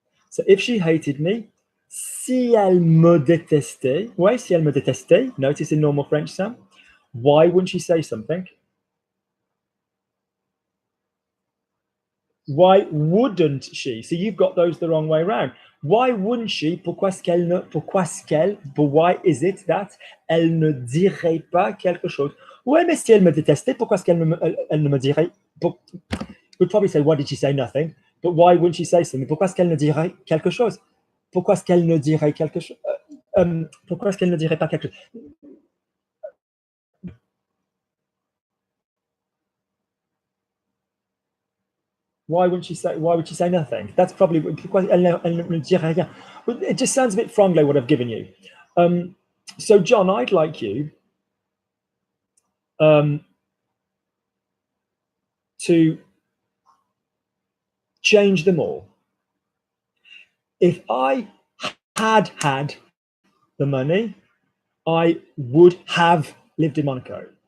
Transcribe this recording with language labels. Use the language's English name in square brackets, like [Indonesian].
[English] So if she hated me, [French] si elle me détestait, [English] ouais, si elle me détestait, notice in normal French, Sam, why wouldn't she say something? Why wouldn't she? So you've got those the wrong way around. Why wouldn't she? [French] Pourquoi est-ce qu'elle, [English] but why is it that [French] elle ne dirait pas quelque chose? Ouais, mais si elle me détestait, pourquoi est-ce qu'elle ne me dirait? [English] We'd probably say, why did she say nothing? But why wouldn't she say something? [French] Pourquoi est-ce qu'elle ne dirait quelque chose? Pourquoi est-ce qu'elle ne dirait quelque chose? Pourquoi est-ce qu'elle ne dirait pas quelque chose? [English] Why would she say nothing? That's probably [French] pourquoi elle ne dirait rien. [English] It just sounds a bit franglais what I've given you. So John, I'd like you to change them all. If I had the money, I would have lived in Monaco.